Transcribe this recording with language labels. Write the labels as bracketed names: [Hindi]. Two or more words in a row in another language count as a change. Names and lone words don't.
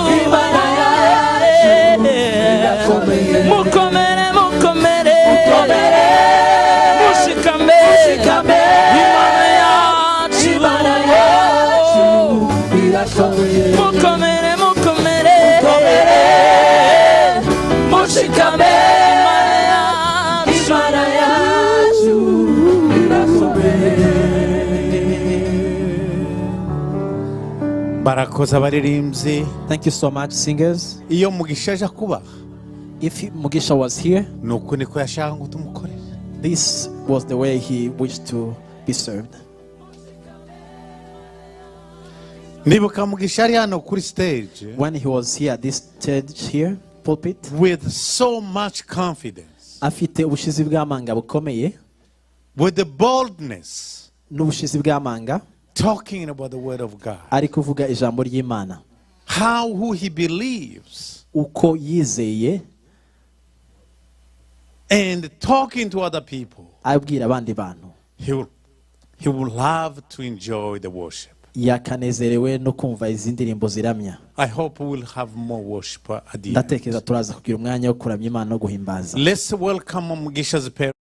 [Kinyarwanda] mukomere mushikame imana yacu mukomere mushikame imana yacu barakoze abaririmbyi. [English] Thank you so much, singers. [Kinyarwanda] Iyo Mugisha aje kuba, [English] if Mugisha was here, [Kinyarwanda] nuko niko yashaka ngo tumukorere. [English] This was the way he wished to be served. [Kinyarwanda] Nibuka Mugisha ari hano kuri stage, [English] when he was here at this stage here, pulpit, with so much confidence, [Kinyarwanda] afite ubushizi bw'amanga bukomeye, [English] with the boldness, [Kinyarwanda] n'ubushizi bw'amanga, [English] talking about the word of God, [Kinyarwanda] ari kuvuga ijambo ry'Imana, [English] who he believes, [Kinyarwanda] uko yizeye, [English] and talking to other people. [Kinyarwanda] abwira abandi bantu, [English] He will love to enjoy the worship. [Kinyarwanda] yakanezerewe no kumva izi ndirimbo ziramya. [English] I hope we will have more worship at the end. [Kinyarwanda] Ndatekereza turaza kugira umwanya wo kuramya Imana no guhimbaza. [English] Let's welcome Mugisha's parents.